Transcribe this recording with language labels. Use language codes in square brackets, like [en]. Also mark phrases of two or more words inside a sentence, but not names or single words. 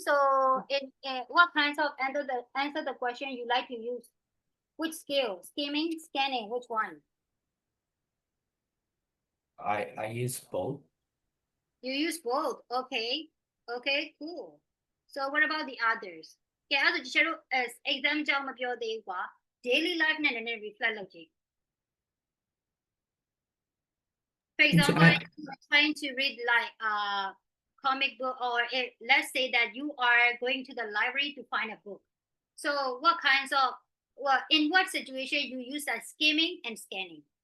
[en] So, what kinds of answer the question you like to use? Which skill? Skimming, scanning. Which one? I use both. You use both. Okay. Okay. Cool. So, what about the others? [my] Okay. အဲ့ဒါကျတို့ exam ကြောင့်မပြောသေးဘူးကွာ [en] daily life [my] နဲ့နည်းနည်း reflect လုပ်ကြည့် [en] For example, I, you are trying to read like a comic book, or let's say that you are going to the library to find a book. So, what kinds of in what situation you use that skimming and scanning?